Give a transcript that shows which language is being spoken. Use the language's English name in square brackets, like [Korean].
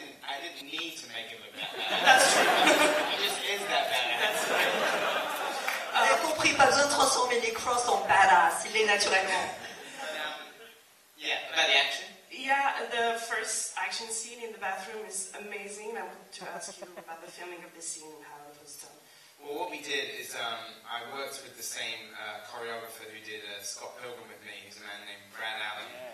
[English] I didn't need to make him look that bad. That's true. He just is that badass. [French] Vous avez compris, pas besoin de transformer Nick Frost en badass, il est naturellement. [English] Yeah, about the action. Yeah, the first action scene in the bathroom is amazing. I want to ask you about the filming of this scene and how it was done. Well, what we did is I worked with the same choreographer who did Scott Pilgrim with me, who's a man named Brad Allen.